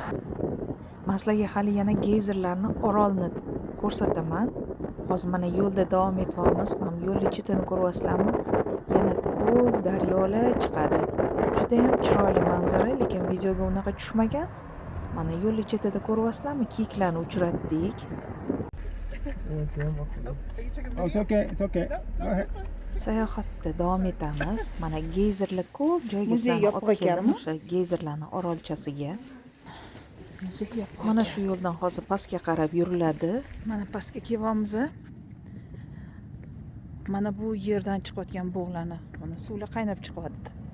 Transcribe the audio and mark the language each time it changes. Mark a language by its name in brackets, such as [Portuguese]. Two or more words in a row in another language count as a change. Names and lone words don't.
[Uzbek] Men sizlarga hali yana geyzerlarni orolni ko'rsataman. Hozir mana yo'lda davom etyapmiz. Mana yo'lning chetini ko'ryapsizlarmi? Yana ko'l, daryolar chiqadi. Juda ham chiroyli manzara, lekin videoga unaqa tushmagan. Mana yo'lning chetida ko'ryapsizlarmi? Kiyiklarni uchratdik. [English] Oh, it's okay. It's okay. Go ahead. [Uzbek] Sayohatda davom etamiz. Mana geyzerlar ko'p joyga sizlarni olib keldim, o'sha geyzerlarning orolchasiga. Mana shu yo'ldan hozir pastga qarab yuriladi. Mana pastga kelyapmiz. Mana bu yerdan chiqayotgan bug'larni, mana suvlar qaynab chiqyapti.